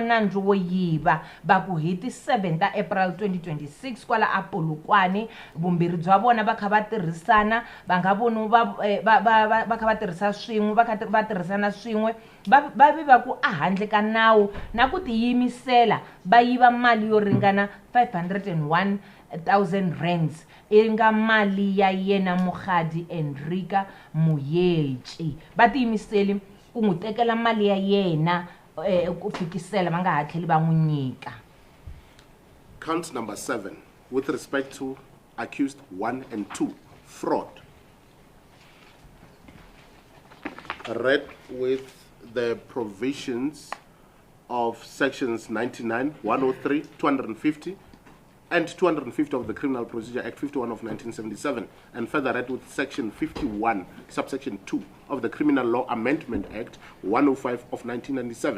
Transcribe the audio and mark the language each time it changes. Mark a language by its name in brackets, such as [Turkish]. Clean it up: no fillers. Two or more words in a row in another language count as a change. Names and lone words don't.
[Tsonga] nandzu wo yiva va ku hi ti 7 ta April 2026 kwala a Polokwane vumbirhi bya vona va kha va tirhisana va nga voni va kha va tirhisa swin'we va tirhisana swin'we va viva ku a handle ka nawu na ku tiyimisela va yiva mali yo ringana 501,000 rands inga mali ya yena Mokgadi Hendrika Moyetsi. Va tiyimiseli ku n'wi tekela mali ya yena ku fikisela va nga ha tlheli va n'wi nyika. [English] Count number 7 with respect to accused 1 and 2, fraud. Read with the provisions of sections 99, 103, 250, and 250 of the Criminal Procedure Act 51 of 1977, and further read with section 51, subsection 2 of the Criminal Law Amendment Act 105 of 1997.